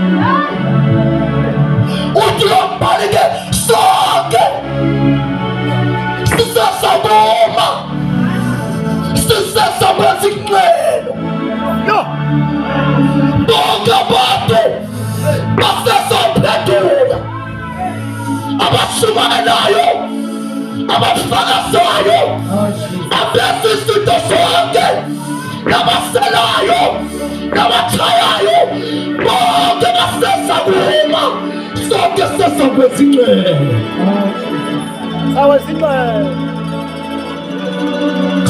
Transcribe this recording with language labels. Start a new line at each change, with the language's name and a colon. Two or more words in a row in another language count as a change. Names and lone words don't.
Zulu: Uthi lombali-ke sonke sisezaboma, sisezakwenza inqwelo. Bonke abantu basezophendula, abashumayelayo, abafakazayo,
English: Oh Jesus.
Zulu: abenza izinto zonke, nabaselayo, nabachayayo, bonke basezaboma, sonke sisezakwenza inqwelo.
English: Oh Jesus.